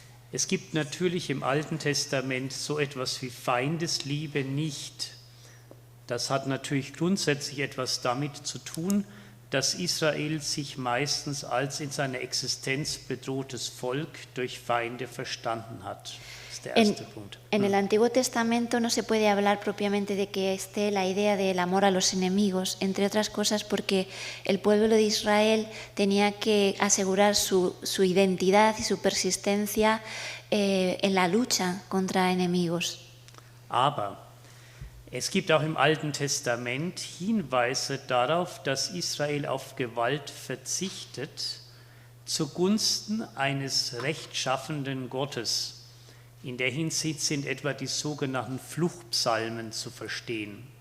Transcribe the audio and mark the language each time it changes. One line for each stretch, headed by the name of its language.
German: Es gibt natürlich im Alten Testament so etwas wie Feindesliebe nicht. Das hat natürlich grundsätzlich etwas damit zu tun, dass Israel sich meistens als in seiner Existenz bedrohtes Volk durch Feinde verstanden hat. Das ist der erste Punkt.
Spanish: En el Antiguo Testamento no se puede hablar propiamente de que esté la idea del amor a los enemigos, entre otras cosas porque el pueblo de Israel tenía que asegurar su identidad y su persistencia en la lucha contra enemigos.
German: Aber es gibt auch im Alten Testament Hinweise darauf, dass Israel auf Gewalt verzichtet zugunsten eines rechtschaffenden Gottes. In der Hinsicht sind etwa die sogenannten Fluchpsalmen zu verstehen.